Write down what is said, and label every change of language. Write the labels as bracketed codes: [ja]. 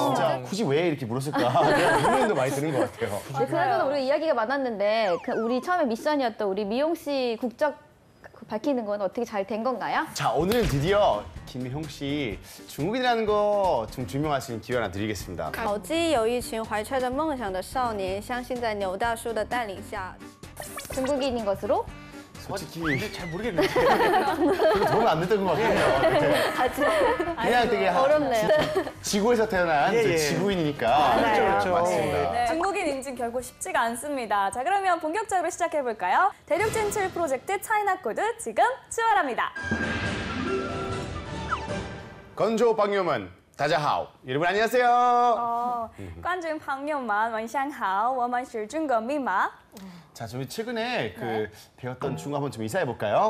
[ko] 진짜 굳이 왜 이렇게 물었을까? 그런 고민도 많이 드는 것 같아요. 그나저나 우리가 이야기가 많았는데 우리 처음에 미션이었던 우리 미용 씨 국적 밝히는 건 어떻게 잘 된 건가요? 자, 오늘은 드디어 김희용 씨 중국인이라는 거 좀 증명할 수 있는 기회 하나 드리겠습니다. [zh] 宝鸡有一群怀揣着梦想的少年，相信在牛大叔的带领下。 [ko] 중국인인 것으로? 솔직히 근데 잘 모르겠는데. 그거 도움 안 됐던 것 같아요. 그냥 되게 어렵네요. 지구에서 태어난 예, 이제 예. 지구인이니까. 그렇죠. 맞습니다. 네, 중국인 인증 결코 쉽지가 않습니다. 자, 그러면 본격적으로 시작해볼까요? 대륙 진출 프로젝트 차이나 코드 지금 출발합니다. 건조 방요문 다자하오. 여러분 안녕하세요. [zh] 观众朋友们晚上好，我们是中国密码。 [ko] 자, 저희 최근에 그 배웠던 중국어 한번 좀 인사해 볼까요?